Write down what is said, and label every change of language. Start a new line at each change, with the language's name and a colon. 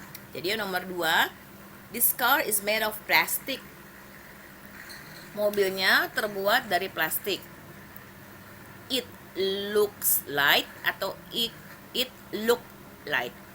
Indonesian: Jadi yang nomor 2,
English: this car is made of plastic.
Indonesian: Mobilnya terbuat dari plastik.
English: It looks light atau it look light.